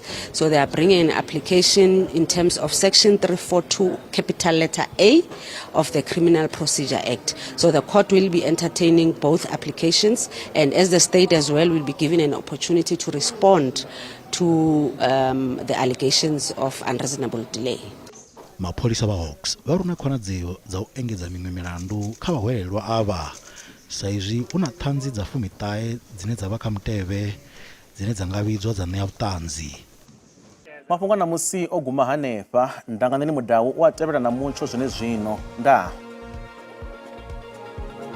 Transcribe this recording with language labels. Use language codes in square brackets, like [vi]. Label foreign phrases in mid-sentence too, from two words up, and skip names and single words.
[en] So they are bringing an application in terms of Section 342, capital letter A of the Criminal Procedure Act. So the court will be entertaining both applications, and as the state as well will be given an opportunity to respond to the allegations of unreasonable delay. [ve] Mapholisa vha Hawks vha runa khonadzeo dza u engedza miṅwe milandu kha vhaholelwa ava sa izwi una ṱhanzi dza 19 dzine dza vha kha mutevhe dzine dza nga vhidzwa dza ṋea vhuṱanzi. Mafhungo na musi o guma hanefha ndanganeni mudau u a tevhela na mutsho zwine zwino nda